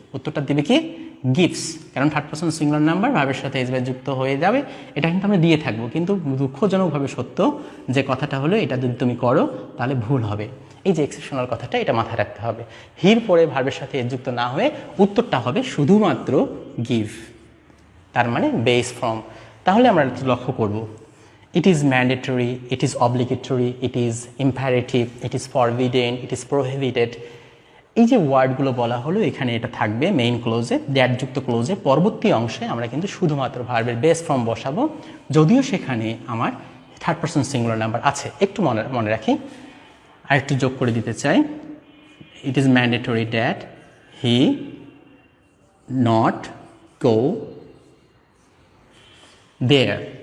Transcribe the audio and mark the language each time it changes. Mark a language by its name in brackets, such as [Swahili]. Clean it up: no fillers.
[Bangla] উত্তরটা দিবে কি গিফটস, কারণ থার্ড পারসন সিঙ্গুলার নাম্বার ভার্বের সাথে এস যুক্ত হয়ে যাবে, এটা কিন্তু আমরা দিয়ে থাকবো। কিন্তু দুঃখজনকভাবে সত্য যে কথাটা হলো, এটা যদি তুমি করো তাহলে ভুল হবে। এই যে এক্সেপশনাল কথাটা, এটা মাথায় রাখতে হবে। হির পরে ভার্বের সাথে এস যুক্ত না হয়ে উত্তরটা হবে শুধুমাত্র গিভ, তার মানে বেস ফ্রম। তাহলে আমরা লক্ষ্য করব, [English] it is mandatory, it is obligatory, it is imperative, it is forbidden, it is prohibited। [Bangla] এই যে ওয়ার্ডগুলো বলা হলো এখানে, এটা থাকবে মেইন ক্লোজে, দ্যাট যুক্ত ক্লোজে। পরবর্তী অংশে আমরা কিন্তু শুধুমাত্র ভার্বের বেস ফর্ম বসাবো, যদিও সেখানে আমার থার্ড পারসন সিঙ্গুলার নাম্বার আছে। একটু মনে রাখি, আর একটু যোগ করে দিতে চাই, [English] It is mandatory that he not go there.